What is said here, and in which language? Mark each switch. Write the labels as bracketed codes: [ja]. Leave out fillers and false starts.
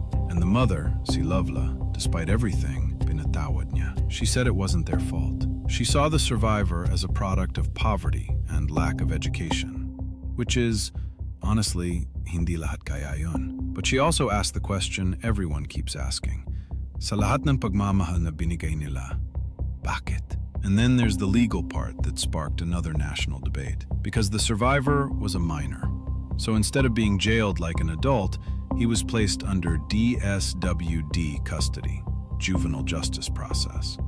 [en] And the mother, si Lovla, despite everything, [tl] pinatawad niya. [en] She said it wasn't their fault. She saw the survivor as a product of poverty and lack of education. Which is, honestly, [tl] hindi lahat kaya yun. [en] But she also asked the question everyone keeps asking. [tl] Sa lahat ng pagmamahal na binigay nila, bakit? [en] And then there's the legal part that sparked another national debate. Because the survivor was a minor. So instead of being jailed like an adult, he was placed under DSWD custody, Juvenile Justice Process.